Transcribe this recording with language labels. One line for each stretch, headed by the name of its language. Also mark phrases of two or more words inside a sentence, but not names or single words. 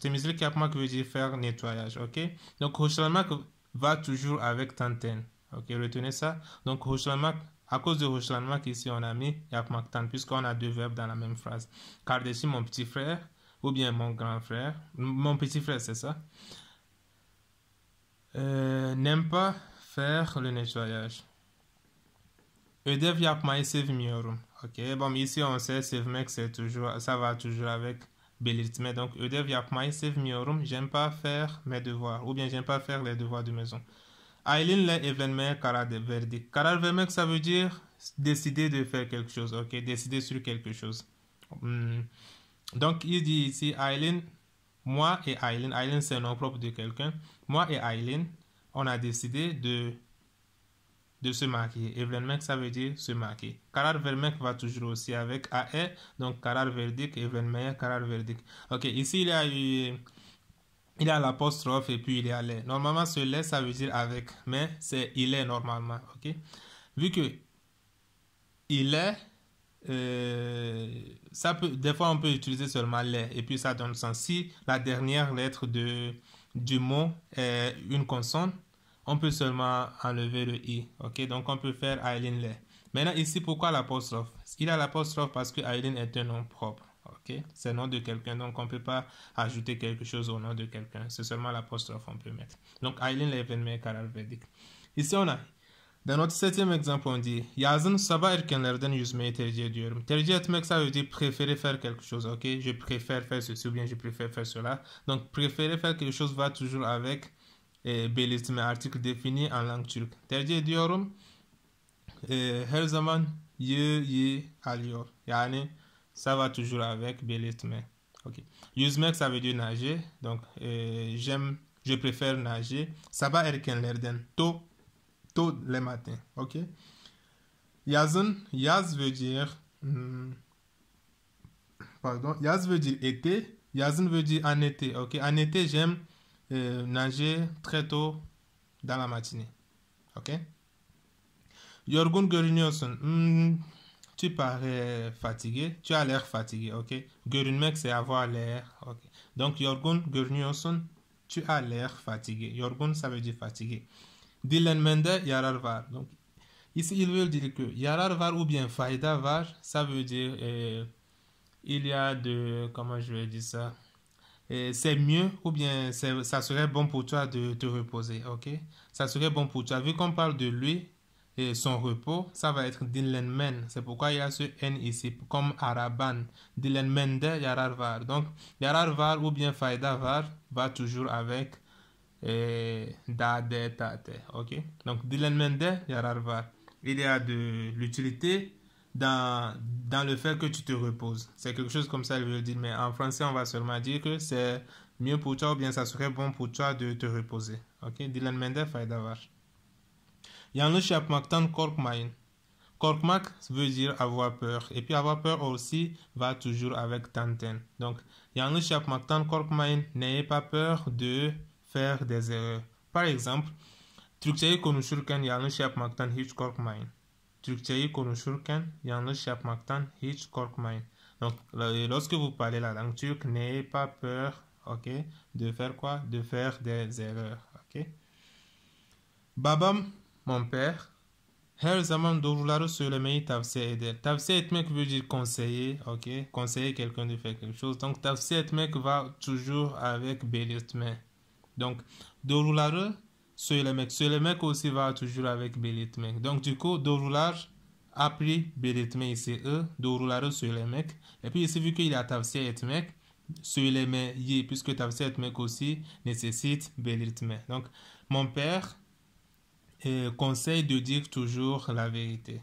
Turkish: Temizlik yapmak
French: veut dire faire nettoyage. Ok. Donc hoşlanmak va toujours avec tanten. Ok. Retenez ça. Donc hoşlanmak, à cause de hoşlanmak ici on a mis yapmaktan puisqu'on a deux verbes dans la même phrase. Kardeşim mon petit frère ou bien mon grand frère. Mon petit frère c'est ça. N'aime pas faire le nettoyage.
Turkish: Ödev yapmayı sevmiyorum.
French: Ok. Bon, ici on sait sevmek c'est toujours, ça va toujours avec belirtme.
Turkish: Donc ödev yapmayı sevmiyorum.
French: J'aime pas faire mes devoirs. Ou bien j'aime pas faire les devoirs de maison.
Turkish: Aylin'le evlenmeye karar verdik. Karar vermek
French: ça veut dire décider de faire quelque chose. Ok. Décider sur quelque chose. Donc il dit ici Aylin, moi et Aylin. Aylin c'est un nom propre de quelqu'un. Moi et Aylin, on a décidé de se marier. Evlenmek, ça veut dire se marier.
Turkish: Karar vermek
French: va toujours aussi avec AE. Donc,
Turkish: karar verdik, evlenmeye karar verdik.
French: Ok, ici, il y a l'apostrophe et puis il y a les. Normalement, ce les, ça veut dire avec. Mais c'est il est normalement. Ok. Vu que il est, ça peut, des fois, on peut utiliser seulement les. Et puis, ça donne sens. Si la dernière lettre du mot est une consonne, on peut seulement enlever le i, ok? Donc, on peut faire Aylin le. Maintenant, ici, pourquoi l'apostrophe? Il a l'apostrophe parce que Aylin est un nom propre, ok? C'est le nom de quelqu'un, donc on ne peut pas ajouter quelque chose au nom de quelqu'un. C'est seulement l'apostrophe qu'on peut mettre. Donc,
Turkish: Aylin le evlenmeye karar verdik.
French: Ici, on a, dans notre septième exemple, on dit
Turkish: yazın sabah erkenlerden yüzmeyi tercih ediyorum. Tercih etmek,
French: ça veut dire préférer faire quelque chose, ok? Je préfère faire ceci ou bien je préfère faire cela. Donc, préférer faire quelque chose va toujours avec belirtme, article défini en langue turque.
Turkish: Tercih ediyorum. Her zaman yi alıyor.
French: Yani ça va toujours avec belirtme. Okay. Yüzmek ça veut dire nager. Donc je préfère nager.
Turkish: Sabah erkenlerden
French: tôt le matin. OK. Yazın, yaz veut dire yaz veut dire été. Yazın veut dire en été. OK. En été, j'aime nager très tôt dans la matinée.
Turkish: Ok? Yorgun görünüyorsun.
French: Tu parais fatigué. Tu as l'air fatigué. Ok? Görünmek c'est avoir l'air. Ok? Donc
Turkish: yorgun görünüyorsun.
French: Tu as l'air fatigué. Yorgun ça veut dire fatigué.
Turkish: Dinlenmende yarar var.
French: Donc ici il veut dire que
Turkish: yarar var
French: ou bien
Turkish: fayda var,
French: ça veut dire il y a de, comment je vais dire ça? C'est mieux ou bien ça serait bon pour toi de te reposer, ok? Ça serait bon pour toi. Vu qu'on parle de lui et son repos, ça va être dinlenmen. C'est pourquoi il y a ce N ici, comme araban.
Turkish: Dinlenmende yarar var.
French: Donc,
Turkish: yarar var
French: ou bien
Turkish: fayda var
French: va toujours avec da, de, ta, te, ok? Donc,
Turkish: dinlenmende yarar var.
French: Il y a de l'utilité dans le fait que tu te reposes. C'est quelque chose comme ça, il veut dire. Mais en français, on va seulement dire que c'est mieux pour toi ou bien ça serait bon pour toi de te reposer.
Turkish: Ok? Dinlenmende fayda var. Yanlış yapmaktan korkmayın.
French: Korkmak veut dire avoir peur. Et puis avoir peur aussi va toujours avec tanten. Donc,
Turkish: yanlış yapmaktan korkmayın.
French: N'ayez pas peur de faire des erreurs. Par exemple,
Turkish: Türkçeyi konuşurken yanlış yapmaktan hiç korkmayın. Türkçeyi konuşurken yanlış yapmaktan hiç korkmayın.
French: Donc, lorsque vous parlez la langue turque, n'ayez pas peur, ok, de faire quoi? De faire des erreurs, ok. Babam, mon père,
Turkish: her zaman doğruları söylemeyi tavsiye eder. Tavsiye etmek
French: veut dire conseiller, ok. Conseiller quelqu'un de faire quelque chose. Donc,
Turkish: tavsiye etmek
French: va toujours avec belirtme. Donc,
Turkish: doğruları söylemek.
French: Söylemek aussi va toujours avec belirtmek. Donc, du coup, doğrular a pris belirtme ici,
Turkish: doğruları söylemek.
French: Et puis ici, vu qu'il y a
Turkish: tavsiye etmek, söylemeyi,
French: puisque
Turkish: tavsiye etmek
French: aussi nécessite belirtme. Donc, mon père conseille de dire toujours la vérité.